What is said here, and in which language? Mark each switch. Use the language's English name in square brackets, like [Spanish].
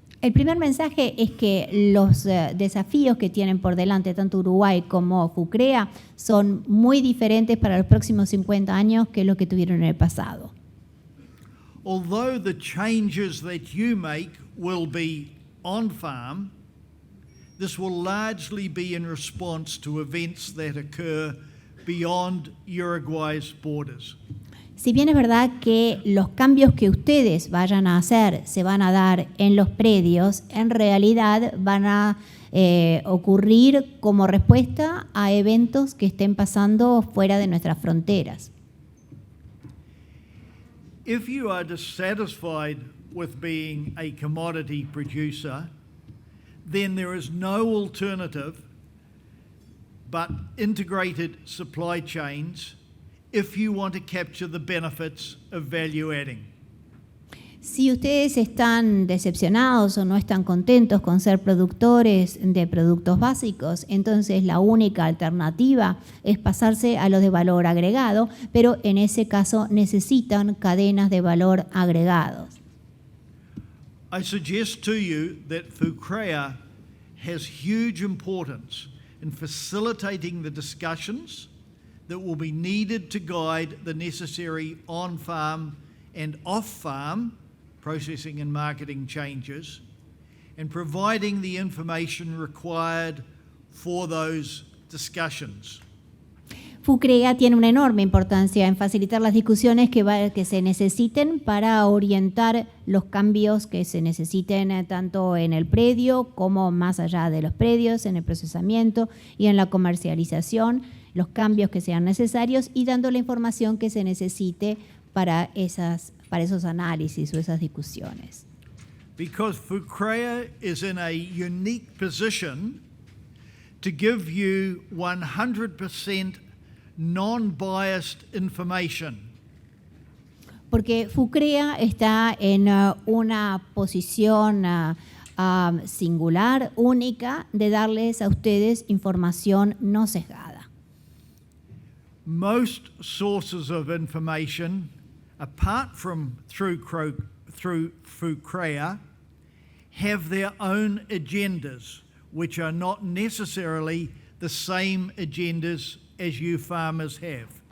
[Spanish] El primer mensaje es que los desafíos que tienen por delante tanto Uruguay como Fucrea son muy diferentes para los próximos 50 años que lo que tuvieron en el pasado. [English] Although the changes that you make will be on farm, this will largely be in response to events that occur beyond Uruguay's borders. [Spanish] Si bien es verdad que los cambios que ustedes vayan a hacer se van a dar en los predios, en realidad van a ocurrir como respuesta a eventos que estén pasando fuera de nuestras fronteras. [English] If you are dissatisfied with being a commodity producer, then there is no alternative but integrated supply chains if you want to capture the benefits of value adding. [Spanish] Si ustedes están decepcionados o no están contentos con ser productores de productos básicos, entonces la única alternativa es pasarse a los de valor agregado, pero en ese caso necesitan cadenas de valor agregados. [English] I suggest to you that Fucrea has huge importance in facilitating the discussions that will be needed to guide the necessary on-farm and off-farm processing and marketing changes, and providing the information required for those discussions. [Spanish] Fucrea tiene una enorme importancia en facilitar las discusiones que se necesiten para orientar los cambios que se necesiten tanto en el predio como más allá de los predios, en el procesamiento y en la comercialización, los cambios que sean necesarios y dando la información que se necesite para esos análisis o esas discusiones. [English] Because Fucrea is in a unique position to give you 100% non-biased information. [Spanish] Porque Fucrea está en una posición singular, única, de darles a ustedes información no sesgada. [English] Most sources of information, apart from through Fucrea, have their own agendas, which are not necessarily the same agendas as you farmers have.